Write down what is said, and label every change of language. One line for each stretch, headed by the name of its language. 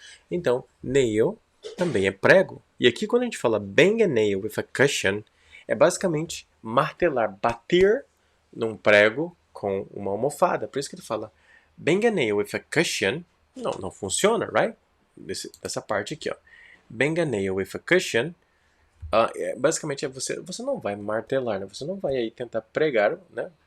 Portuguese: Então, nail também é prego. E aqui quando a gente fala
English: bang a nail with a cushion,
Portuguese: é basicamente martelar, bater num prego com uma almofada. Por isso que ele fala
English: bang a nail with a cushion.
Portuguese: Não funciona, right? Dessa parte aqui, ó.
English: Bang a nail with a cushion.
Portuguese: Basicamente você não vai martelar, né? Você não vai aí tentar pregar, né?